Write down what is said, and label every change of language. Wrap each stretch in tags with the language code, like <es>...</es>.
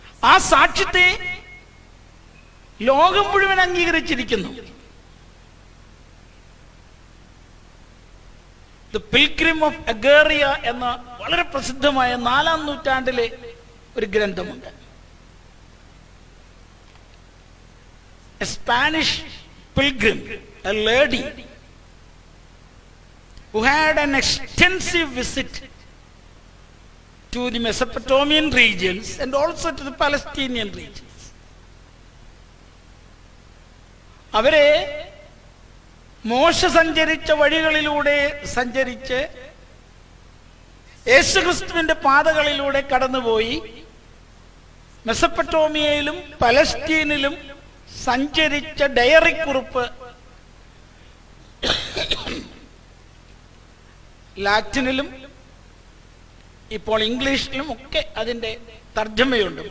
<ml>ആ സാക്ഷ്യത്തെ ലോകം മുഴുവൻ അംഗീകരിച്ചിരിക്കുന്നു. ദ പിൽഗ്രിം ഓഫ് അഗേറിയ എന്ന വളരെ പ്രസിദ്ധമായ 4-ാം നൂറ്റാണ്ടിലെ ഒരു ഗ്രന്ഥമുണ്ട്.</ml> <en>A Spanish pilgrim, a lady who had an extensive visit to the Mesopotamian regions and also to the Palestinian regions.</en> <ml>അവരെ മോശ സഞ്ചരിച്ച വഴികളിലൂടെ സഞ്ചരിച്ച് യേശുക്രിസ്തുവിന്റെ പാതകളിലൂടെ കടന്നുപോയി മെസപ്പൊട്ടോമിയയിലും പലസ്തീനിലും സഞ്ചരിച്ച ഡയറി കുറിപ്പ് ലാറ്റിനിലും ഇപ്പോൾ ഇംഗ്ലീഷിലും ഒക്കെ അതിൻ്റെ തർജ്ജമയുണ്ട്.</ml>